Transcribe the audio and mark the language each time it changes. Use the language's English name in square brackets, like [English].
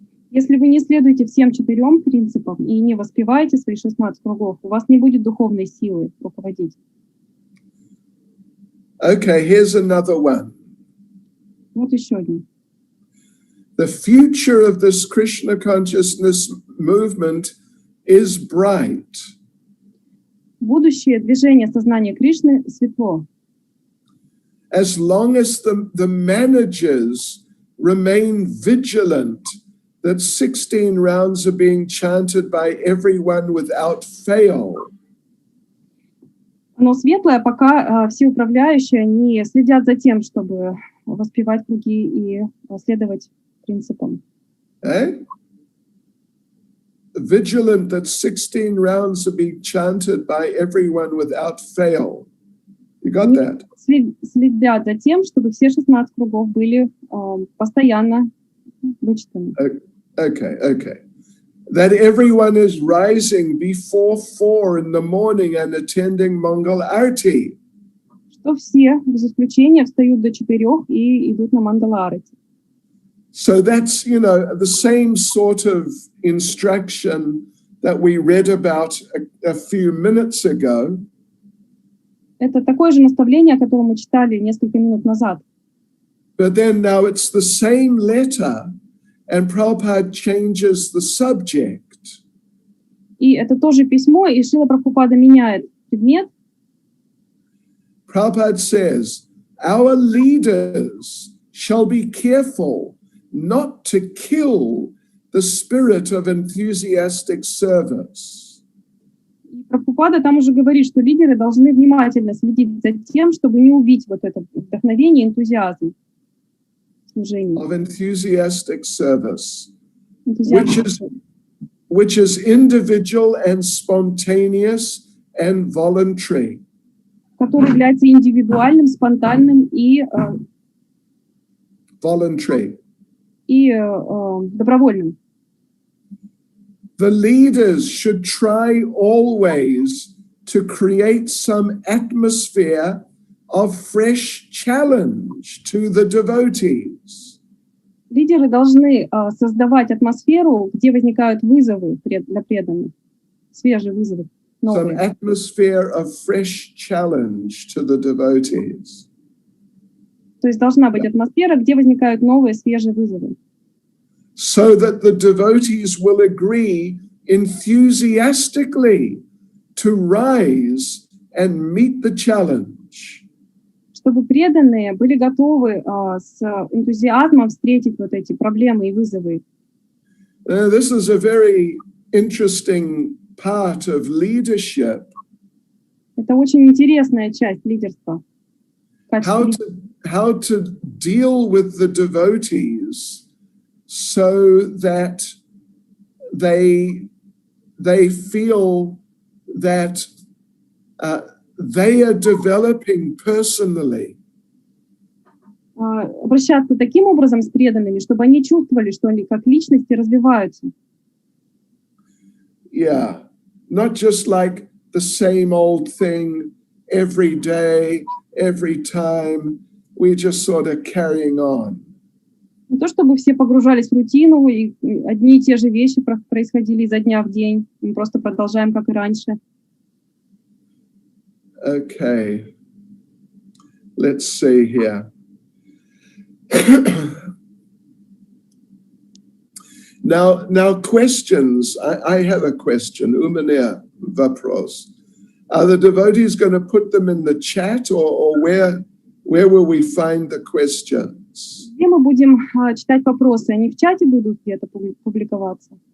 [Russian] Если вы не следуете всем четырем принципам и не воспеваете свои 16 кругов, у вас не будет духовной силы руководить. [English] Okay, here's another one. [Russian] Вот еще один. [English] The future of this Krishna consciousness movement is bright. [Russian] Будущее движения сознания Кришны светло. [English] As long as the managers remain vigilant that 16 rounds are being chanted by everyone without fail. [Russian] Оно светлое, пока все управляющие они следят за тем, чтобы воспевать круги и следовать принципам. [English] Vigilant that 16 rounds are being chanted by everyone without fail. You got that? [Russian] Следят за тем, чтобы все 16 кругов были постоянно вычитаны. [English] Okay. That everyone is rising before 4 in the morning and attending Mangal Arti. [Russian] Что все, без исключения, встают до 4 и идут на Мангала-арати. [English] So that's, you know, the same sort of instruction that we read about a few minutes ago. [Russian] Это такое же наставление, которое мы читали несколько минут назад. [English] But then now it's the same letter, and Prabhupada changes the subject. [Russian] И это тоже письмо, и Шрила Прабхупада меняет предмет. [English] Prabhupada says, our leaders shall be careful not to kill the spirit of enthusiastic service. [Russian] Прабхупада там уже говорит, что лидеры должны внимательно следить за тем, чтобы не убить вот это вдохновение, энтузиазм служения. [English] Of enthusiastic service, [Russian] Энтузиазм, [English] which is individual and spontaneous and voluntary. [Russian] который является индивидуальным, спонтанным и [English] Voluntary. [Russian] добровольным. [English] The leaders should try always to create some atmosphere of fresh challenge to the devotees. [Russian] Лидеры должны создавать атмосферу, где возникают вызовы для преданных, свежие вызовы, [English] Some [Russian] новые. [English] atmosphere of fresh challenge to the devotees. [Russian] То есть должна быть атмосфера, где возникают новые, свежие вызовы. [English] So that the devotees will agree enthusiastically to rise and meet the challenge. [Russian] Чтобы преданные были готовы с энтузиазмом встретить вот эти проблемы и вызовы. [English] This is a very interesting part of leadership. [Russian] Это очень интересная часть лидерства. [English] How to deal with the devotees so that they feel that they are developing personally. [Russian] Обращаться таким образом с преданными, чтобы они чувствовали, что они как личности развиваются. [English] Yeah, not just like the same old thing every day, every time. We're just sort of carrying on. [Russian] Не то чтобы все погружались в рутину, и одни и те же вещи происходили изо дня в день. Мы просто продолжаем, как и раньше. [English] Okay. Let's see here. Now questions. I have a question. [Russian] У меня вопрос. [English] Are the devotees going to put them in the chat, or where will we find the questions? [Russian] Где мы будем читать вопросы? Они в чате будут где-то публиковаться?